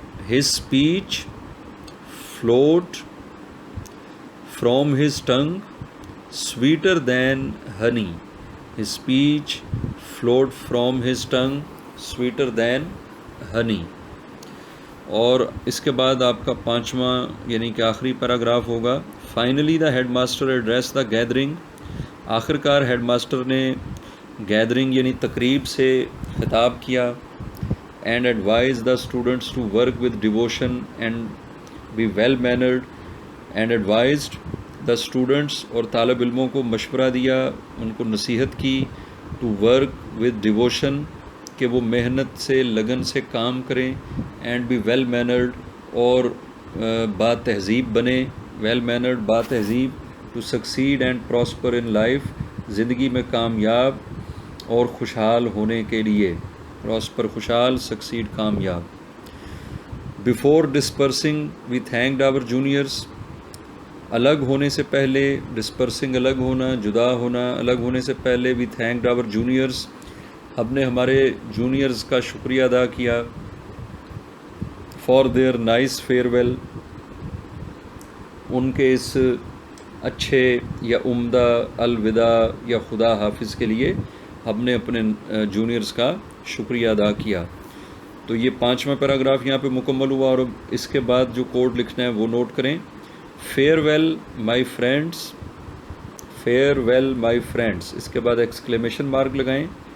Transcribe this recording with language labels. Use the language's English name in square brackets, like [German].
[English] His speech float from his tongue sweeter than honey. His speech float from his tongue sweeter than honey. [Urdu] اور اس کے بعد آپ کا 5واں یعنی کہ آخری پیراگراف ہوگا. [English] Finally the headmaster address the gathering. [Urdu] آخر کار ہیڈ ماسٹر نے گیدرنگ یعنی تقریب سے خطاب کیا. [English] And advise the students to work with devotion and be well mannered. And advised the students, [Urdu] اور طالب علموں کو مشورہ دیا، ان کو نصیحت کی. [English] to work with devotion, [Urdu] کہ وہ محنت سے لگن سے کام کریں. [English] and be well mannered, [Urdu] اور با تہذیب بنے. ویل مینرڈ با تہذیب. [English] to succeed and prosper in life, [Urdu] زندگی میں کامیاب اور خوشحال ہونے کے لیے. پراسپر خوشحال، سکسیڈ کامیاب. [English] Before dispersing we thanked our juniors. [Urdu] الگ ہونے سے پہلے، ڈسپرسنگ الگ ہونا، جدا ہونا، الگ ہونے سے پہلے [English] we thanked our juniors, [Urdu] ہم نے ہمارے جونیئرز کا شکریہ ادا کیا. [English] for their nice farewell, [Urdu] ان کے اس اچھے یا عمدہ الوداع یا خدا حافظ کے لیے ہم نے اپنے جونیئرز کا شکریہ ادا کیا۔ تو یہ 5واں پیراگراف یہاں پہ مکمل ہوا، اور اس کے بعد جو کوڈ لکھنا ہے وہ نوٹ کریں۔ [English] farewell my friends, [Urdu] fair well my friends, اس کے بعد ایکسکلیمیشن مارک لگائیں۔